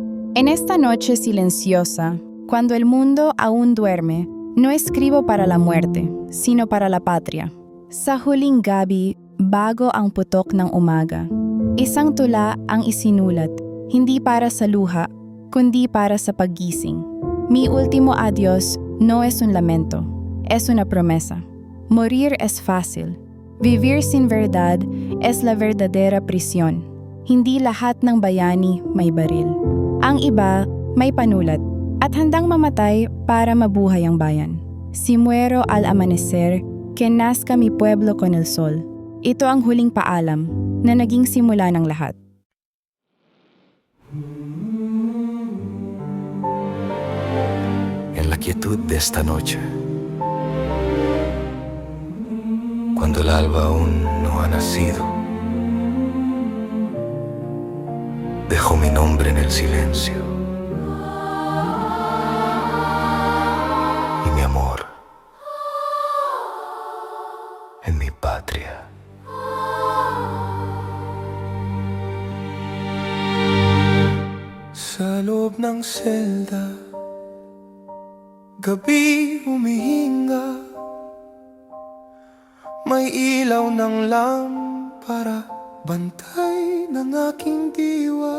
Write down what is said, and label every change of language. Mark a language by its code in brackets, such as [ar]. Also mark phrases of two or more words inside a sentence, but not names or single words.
[es] En esta noche silenciosa, cuando el mundo aún duerme, no escribo para la muerte, sino para la patria. [tl] Sa huling gabi, bago ang putok ng umaga, isang tula ang isinulat, hindi para sa luha, kundi para sa paggising. [es] Mi último adiós no es un lamento, es una promesa. Morir es fácil. Vivir sin verdad es la verdadera prisión. [tl] Hindi lahat ng bayani may baril. Ang iba may panulat at handang mamatay para mabuhay ang bayan. [es] Si muero al amanecer, que nazca mi pueblo con el sol. [tl] Ito ang huling paalam na naging simula ng lahat. [es] En la quietud de esta noche, cuando el alba aún no ha nacido, dejo mi nombre en el silencio y mi amor en mi patria. [tl] Sa loob ng selda, gabi humihinga, may ilaw ng lampara, bantay ng aking diwa.